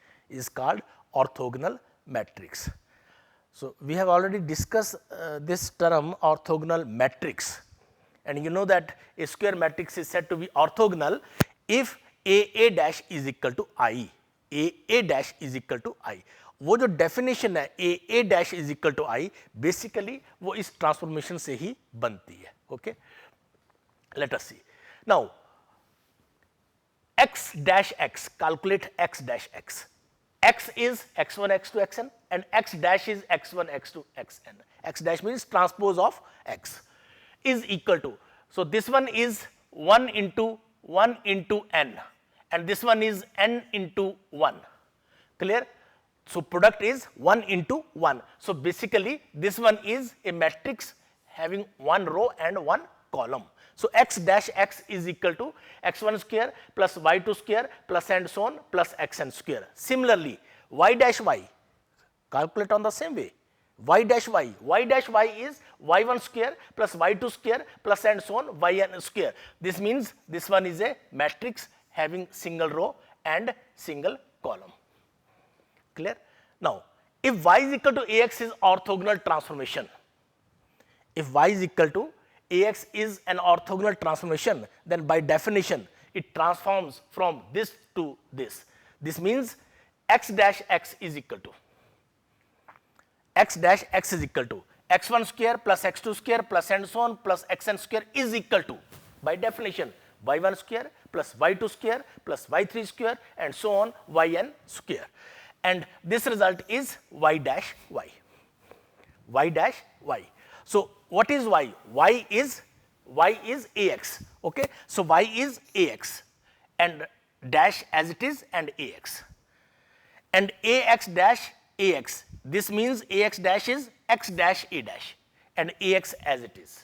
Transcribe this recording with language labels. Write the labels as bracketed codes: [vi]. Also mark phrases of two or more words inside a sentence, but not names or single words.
[en] So, we have already discussed this term orthogonal matrix, and you know that a square matrix is said to be orthogonal if A dash is equal to I. A dash is equal to I. [hi] वो जो डेफिनेशन है [en] A dash is equal to I, [hi] बेसिकली वो इस ट्रांसफॉर्मेशन से ही बनती है. [en] Okay, let us see now x dash x, calculate x dash x. X is x1 x2 xn and x dash is x1 x2 xn. X dash means transpose of x is equal to, so this one is 1 into n and this one is n into 1. Clear? So, product is 1 into 1. So, basically this one is a matrix having one row and one column. So, x dash x is equal to x1 square plus y2 square plus and so on plus xn square. Similarly, y dash y, calculate on the same way. Y dash y is y1 square plus y2 square plus and so on yn square. This means this one is a matrix having single row and single column. Clear? Now, if y is equal to ax is orthogonal transformation, ax is an orthogonal transformation, then by definition it transforms from this to this. This means x dash x is equal to x1 square plus x2 square plus and so on plus xn square is equal to, by definition, y1 square plus y2 square plus y3 square and so on yn square. And this result is y dash y. So, what is y? Y is ax. Okay? So, y is ax and dash as it is and ax. And ax dash ax, this means ax dash is x dash a dash and ax as it is.